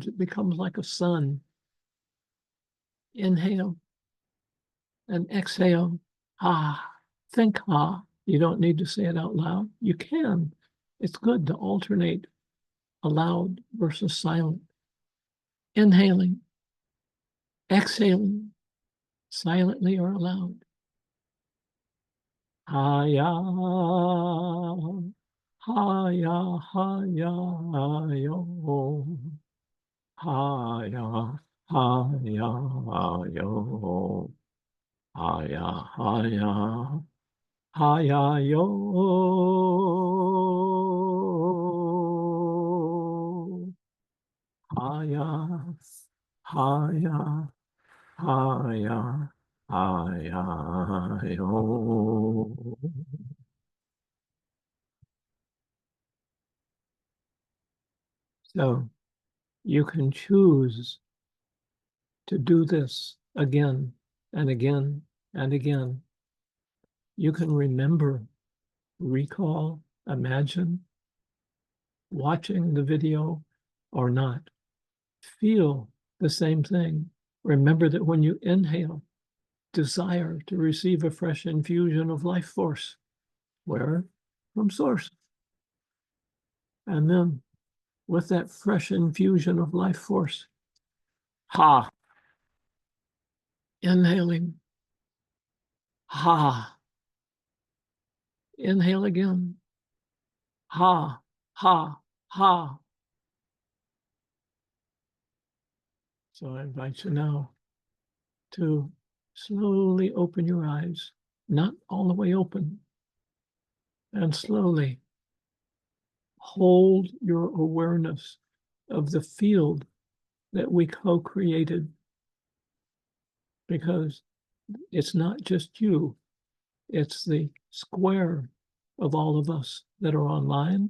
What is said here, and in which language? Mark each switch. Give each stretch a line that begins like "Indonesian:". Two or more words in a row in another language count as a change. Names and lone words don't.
English: It becomes like a sun. Inhale and exhale, ha. Think ha. You don't need to say it out loud. You can. It's good to alternate aloud versus silent. Inhaling, exhaling, silently or aloud. Ha-ya, ha-ya, ha-ya, yo. Ha-ya, ha-ya, yo. Ha-ya, ha-ya, ha-ya, yo. Ha-ya, ha-ya, ha-ya, ha-ya, yo. So you can choose to do this again and again and again. You can remember, recall, imagine, watching the video or not. Feel the same thing. Remember that when you inhale, desire to receive a fresh infusion of life force. Where? From source. And then with that fresh infusion of life force, ha, inhaling, ha, inhale again, ha, ha, ha. So I invite you now to slowly open your eyes, not all the way open, and slowly hold your awareness of the field that we co-created, because it's not just you, It's the square of all of us that are online.